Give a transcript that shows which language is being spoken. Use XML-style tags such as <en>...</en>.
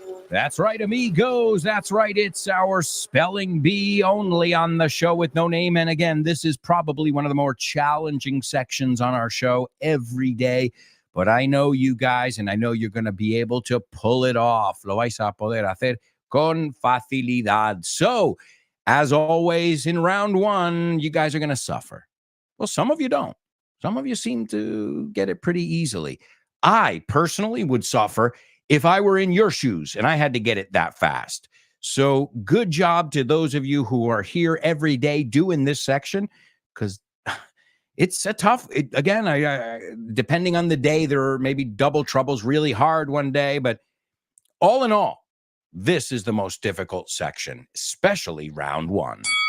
<en>That's right, amigos. That's right. It's our Spelling Bee only on the show with no name. And again, this is probably one of the more challenging sections on our show every day. But I know you guys, and I know you're going to be able to pull it off.</en> <es>Lo vais a poder hacer con facilidad.</es> <en>So, as always, in round one, you guys are going to suffer. Well, some of you don't. Some of you seem to get it pretty easily. I personally would suffer if I were in your shoes and I had to get it that fast. So good job to those of you who are here every day doing this section, because it's a tough, depending on the day, there are maybe double troubles really hard one day, but all in all, this is the most difficult section, especially round one.</en>